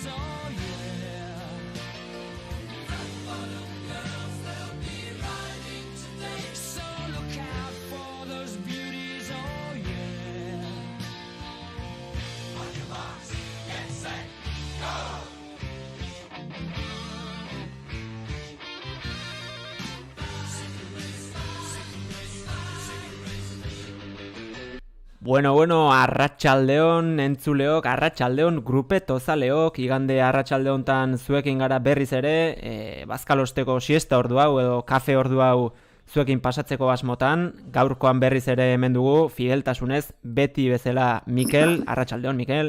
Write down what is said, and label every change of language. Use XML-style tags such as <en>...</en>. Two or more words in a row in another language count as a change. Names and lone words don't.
<en>Oh yeah. Rock bottom girls, they'll be riding today, so look out for those beauties. Oh yeah. On your marks, get set, go.</en> <eu>Bueno, arratsaldeon entzuleok, arratsaldeon grupetozaleok, igande arratsaldeontan zuekin gara berriz ere, bazkalosteko siesta ordu hau edo kafe ordu hau zuekin pasatzeko asmotan, gaurkoan berriz ere hemen dugu, fideltasunez, beti bezala Mikel, arratsaldeon Mikel.</eu>